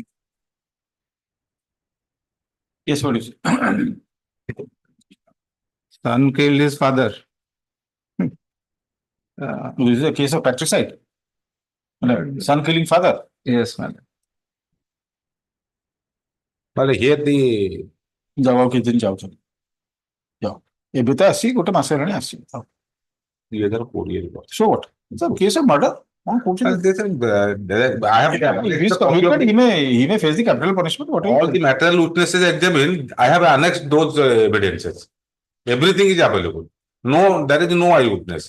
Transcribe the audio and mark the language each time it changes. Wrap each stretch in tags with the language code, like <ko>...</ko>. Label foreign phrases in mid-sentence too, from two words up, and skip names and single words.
<en>Yes, what is it? Son killed his father. This is a case of patricide. Son killing father. Yes, madam. But here the</en> <or>ଯାଉ କିଛି ଦିନ ଯାଉଛନ୍ତି ଯାଉ ଏବେ ତ ଆସି ଗୋଟେ ମାସ ହେଲାଣି ଆସି</or> <en>2020 so what? It's a case of murder. I have He may face the capital punishment. all the material witnesses examined. I have annexed those evidences. Everything is available. No, there is no eyewitness.</en>